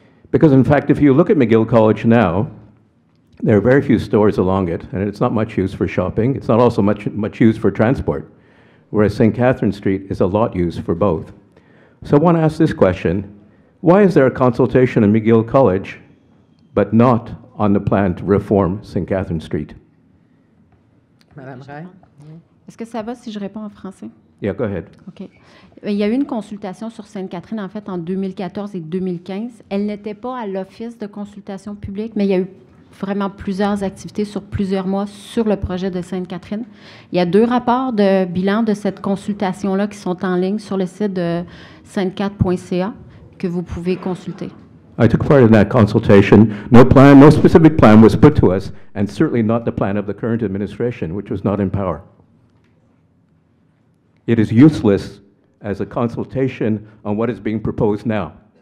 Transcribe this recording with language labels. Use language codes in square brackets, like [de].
[en] Because in fact, if you look at McGill College now, there are very few stores along it, and it's not much used for shopping. It's not also much used for transport, whereas St. Catherine Street is a lot used for both. So I want to ask this question. Why is there a consultation at McGill College, but not on the plan to reform St. Catherine Street? [fr] Madame Ray? Est-ce que ça va si je réponds en français? [en] Yeah, go ahead. OK. [fr] Il y a eu une consultation sur Sainte-Catherine, en fait, en 2014 et 2015. Elle n'était pas à l'Office de consultation publique, mais il y a eu vraiment plusieurs activités sur plusieurs mois sur le projet de Sainte-Catherine. Il y a 2 rapports de bilan de cette consultation-là qui sont en ligne sur le site de sainte-cat.ca que vous pouvez consulter. [en] I took part in that consultation. No plan, no specific plan was put to us, and certainly not the plan of the current administration, which was not in power. It is useless as a consultation on what is being proposed now.